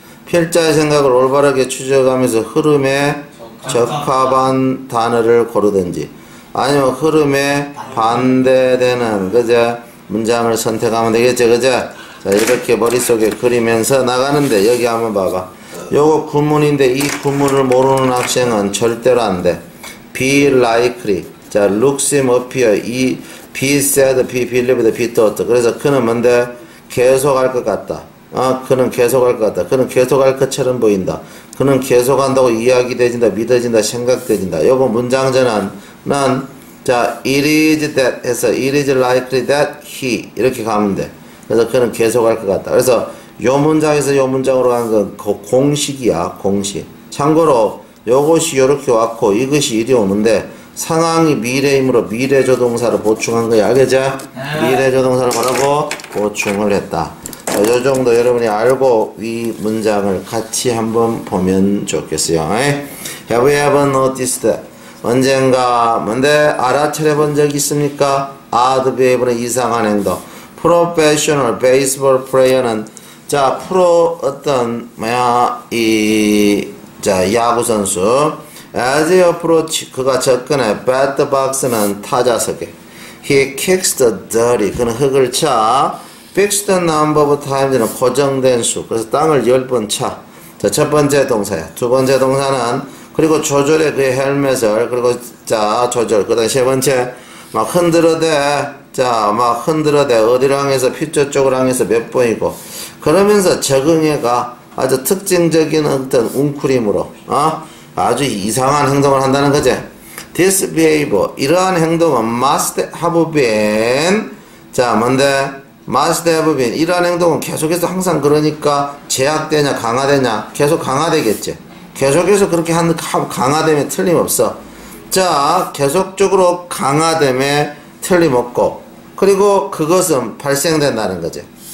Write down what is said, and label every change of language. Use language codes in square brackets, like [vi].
[ko] 필자의 생각을 올바르게 추적하면서 흐름에 적합한 단어를 고르든지, 아니면 흐름에 반대되는 그저 문장을 선택하면 되겠죠. 그죠? 자, 이렇게 머릿속에 그리면서 나가는데, 여기 한번 봐봐. 요거 구문인데 이 구문을 모르는 학생은 절대로 안 돼. [en] be likely, 자, look, seem, appear, 이 be said, be believed, be thought. [ko] 그래서 그는 뭔데? 계속할 것 같다. 그는 계속할 것 같다. 그는 계속할 것처럼 보인다. 그는 계속한다고 이야기되진다, 믿어진다, 생각되진다. 요거 문장전은 자, it is that 해서 it is likely that he 이렇게 가면 돼. 그래서 그는 계속할 것 같다. 그래서 요 문장에서 요 문장으로 간 건 공식이야, 공식. 참고로 요것이 요렇게 왔고 이것이 이리 오는데 상황이 미래이므로 미래조동사를 보충한 거야. 알겠지? 미래조동사를 뭐라고? 보충을 했다. 요 정도 여러분이 알고 이 문장을 같이 한번 보면 좋겠어요. [en] Have you ever noticed that? [ko] 언젠가 뭔데 알아차려 본 적 있습니까? odd behavior 는 이상한 행동. Professional baseball player 는 자, 프로 어떤 뭐야 자, 야구 선수. As he approach, 그가 접근해. bat box 는 타자석에. He kicks the dirty, 그는 흙을 차. fixed number of times 는 고정된 수. 그래서 땅을 10번 차. 자, 첫 번째 동사야. 두 번째 동사는 그리고 조절해 그의 헬멧을. 그리고 자, 조절. 그 다음에 세 번째 막 흔들어대. 자, 막 흔들어대. 어디로 향해서 퓨처 쪽으로 향해서 몇 번이고. 그러면서 적응해가 아주 특징적인 어떤 웅크림으로 아주 이상한 행동을 한다는 거지. [en] This behavior, 이러한 행동은 must have been, 자, 뭔데? [ko] must have been, 이러한 행동은 계속해서 항상 그러니까 제약되냐 강화되냐? 계속 강화되겠지. 계속해서 그렇게 강화됨에 틀림없어. 자, 계속적으로 강화됨에 틀림없고, 그리고 그것은 발생된다는 거지.